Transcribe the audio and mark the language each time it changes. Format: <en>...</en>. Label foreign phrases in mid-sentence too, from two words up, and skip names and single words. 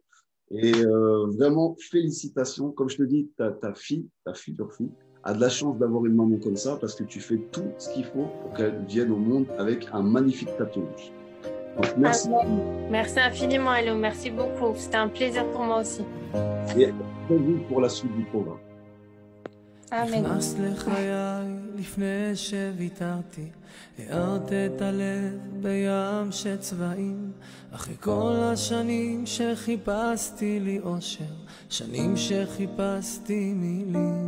<fr>Et vraiment, félicitations. Comme je te dis, ta future fille, a de la chance d'avoir une maman comme ça parce que tu fais tout ce qu'il faut pour qu'elle vienne au monde avec un magnifique tapis rouge. Donc, merci. Amen. Merci infiniment, Hello. Merci beaucoup. C'était un plaisir pour moi aussi. Et très vite pour la suite du programme. Amen.</fr> <he>נכנס לחיי לפני שוויתרתי, הארת את הלב בים של צבעים, אחרי כל השנים שחיפשתי לי אושר, שנים שחיפשתי מילים.</he>